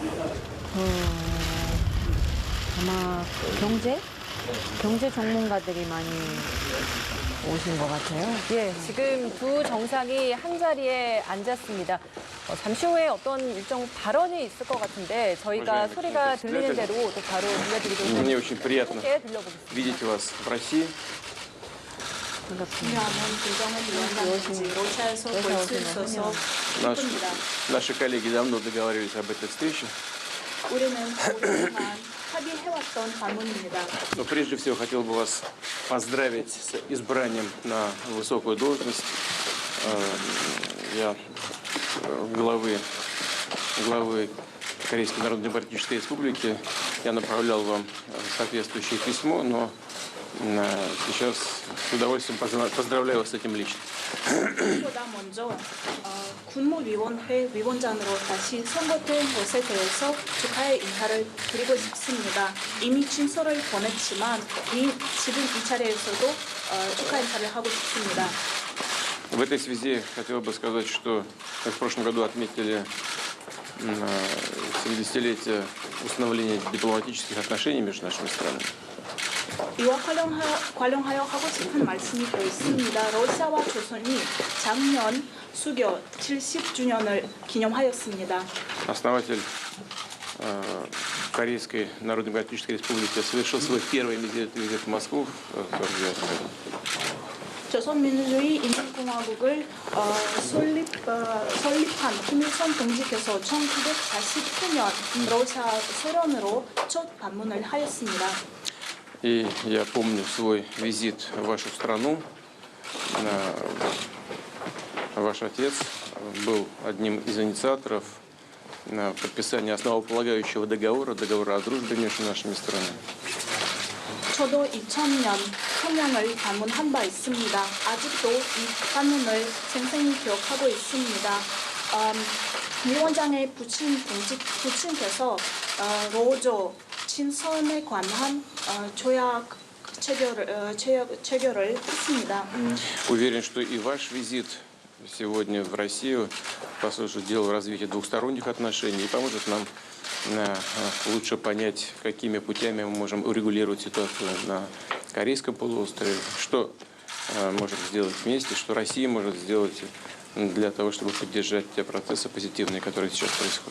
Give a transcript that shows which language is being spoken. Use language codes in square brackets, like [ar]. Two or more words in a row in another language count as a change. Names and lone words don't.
[ko] 아마 경제 전문가들이 많이 오신 것 같아요. 예, 지금 두 정상이 한 자리에 앉았습니다. 잠시 후에 어떤 일정 발언이 있을 것 같은데 저희가 소리가 들리는 대로 또 바로 들려드리도록 [ru] Мне очень приятно [ko] 함께 들려보겠습니다. [ru] видеть вас в России. [ko] 반갑습니다. 김정은 위원장인지 러시아에서 볼 수 있어서 [ru] Наш- [ko] 기쁩니다. [ru] Наши коллеги давно договаривались об этой встрече. [ko] 우리는 오랫동안 합의해왔던 방문입니다. [ru] Но прежде всего хотел бы вас поздравить с избранием на высокую должность главы Корейской Народно-Демократической Республики. Я направлял вам соответствующее письмо, но сейчас с удовольствием поздравляю вас с этим лично. [ko] 보다 먼저 국무위원회 위원장으로 다시 선거된 것에 대해서 축하의 인사를 드리고 싶습니다. 이미 친서를 보냈지만 지금 이 자리에서도 축하 인사를 하고 싶습니다. [ru] В этой связи хотел бы сказать, что мы в прошлом году отметили 70-летие установления дипломатических отношений между нашими странами. [ko] 이와 관련하여 하고 싶은 말씀이 더 있습니다. 러시아와 조선이 작년 수교 70주년을 기념하였습니다. [ru] Основатель Корейской Народно-Демократической Республики совершил свой первый визит в Москву в 1949 году. [ko] 조선민주주의 인민공화국을 설립한 김일성 동지께서 1949년 러시아 소련으로 첫 방문을 하였습니다. [ru] И я помню свой визит в вашу страну. Ваш отец был одним из инициаторов подписания основополагающего договора о дружбе между нашими странами. [ko] 저도 2000년 평양을 방문한 바 있습니다. 아직도 이 방문을 생생히 기억하고 있습니다. 위원장의 부친께서 로조 친선에 관한 조약 체결을 했습니다. [ru] Уверен, что и ваш визит сегодня в Россию послужит делу развития двухсторонних отношений и поможет нам лучше понять, какими путями мы можем урегулировать ситуацию на Корейском полуострове, что можем сделать вместе, что Россия может сделать для того, чтобы поддержать те процессы позитивные, которые сейчас происходят.